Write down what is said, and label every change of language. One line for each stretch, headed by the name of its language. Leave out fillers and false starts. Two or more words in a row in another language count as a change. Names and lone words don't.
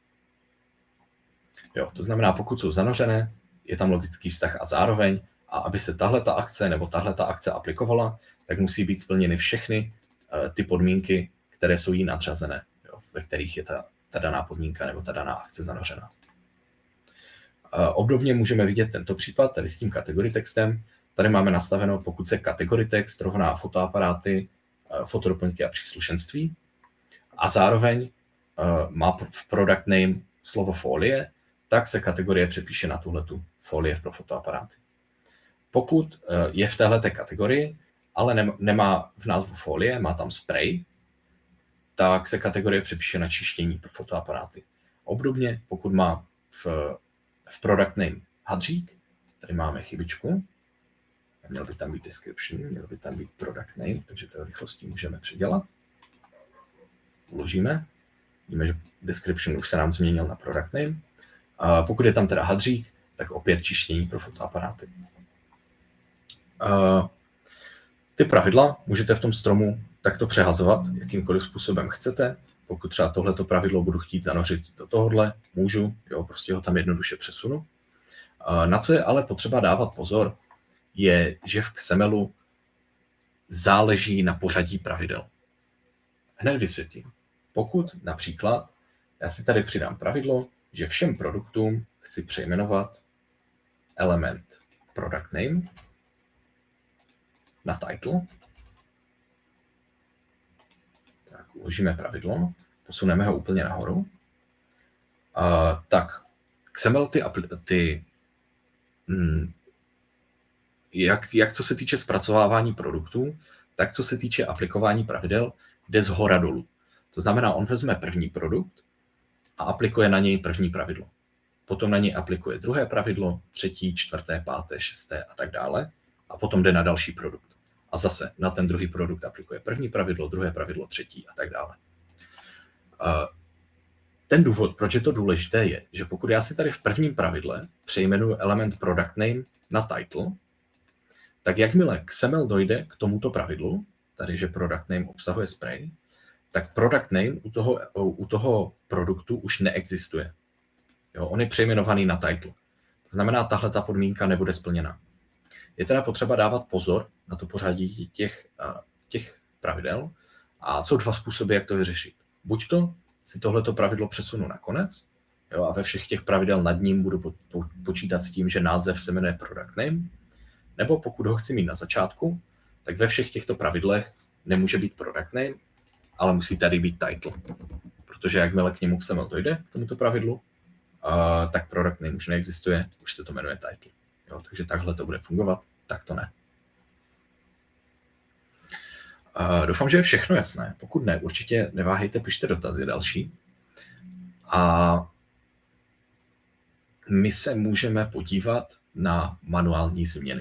Czech: Jo, to znamená, pokud jsou zanořené, je tam logický vztah a zároveň, a aby se tahleta akce nebo tahleta akce aplikovala, tak musí být splněny všechny ty podmínky, které jsou jí nadřazené, jo, ve kterých je ta daná podmínka nebo ta daná akce zanořená. Obdobně můžeme vidět tento případ tady s tím
English: kategory textem.
Czech: Tady máme nastaveno, pokud se
English: kategory text
Czech: rovná fotoaparáty, fotodoplňky a příslušenství a zároveň má v
English: product name
Czech: slovo folie, tak se kategorie přepíše na tuhletu folie pro fotoaparáty. Pokud je v téhleté kategorii, ale nemá v názvu folie, má tam spray, tak se kategorie přepíše na čištění pro fotoaparáty. Obdobně, pokud má v
English: product name
Czech: hadřík, tady máme chybičku, měl by tam být description, měl by tam být
English: product name,
Czech: takže to rychlostí můžeme předělat. Uložíme, vidíme, že description už se nám změnil na
English: product name.
Czech: A pokud je tam teda hadřík, tak opět čištění pro fotoaparáty. Ty pravidla můžete v tom stromu takto přehazovat, jakýmkoliv způsobem chcete. Pokud třeba tohleto pravidlo budu chtít zanořit do tohohle, můžu, jo, prostě ho tam jednoduše přesunu. Na co je ale potřeba dávat pozor, je, že v XMLu záleží na pořadí pravidel. Hned vysvětlím. Pokud například já si tady přidám pravidlo, že všem produktům chci přejmenovat element
English: product name
Czech: na title. Tak uložíme pravidlo, posuneme ho úplně nahoru. Tak XML jak co se týče zpracovávání produktů, tak co se týče aplikování pravidel, jde zhora dolů. To znamená, on vezme první produkt a aplikuje na něj první pravidlo. Potom na něj aplikuje druhé pravidlo, třetí, čtvrté, páté, šesté a tak dále. A potom jde na další produkt. A zase na ten druhý produkt aplikuje první pravidlo, druhé pravidlo, třetí a tak dále. Ten důvod, proč je to důležité, je, že pokud já si tady v prvním pravidle přejmenuji element
English: product name
Czech: na title, tak jakmile XML dojde k tomuto pravidlu, tady, že
English: product name
Czech: obsahuje spray, tak
English: product name
Czech: u toho produktu už neexistuje. Jo, on je přejmenovaný na title. To znamená, tahle ta podmínka nebude splněna. Je teda potřeba dávat pozor na to pořadí těch pravidel a jsou 2 způsoby, jak to vyřešit. Buď to si tohleto pravidlo přesunu na konec, jo, a ve všech těch pravidel nad ním budu počítat s tím, že název se jmenuje
English: product name,
Czech: nebo pokud ho chci mít na začátku, tak ve všech těchto pravidlech nemůže být
English: product name,
Czech: ale musí tady být title. Protože jakmile k němu XML dojde, k tomuto pravidlu, tak
English: product name
Czech: už neexistuje, už se to jmenuje title. Jo, takže takhle to bude fungovat, tak to ne. Doufám, že je všechno jasné. Pokud ne, určitě neváhejte, pište dotazy další. A my se můžeme podívat na manuální změny.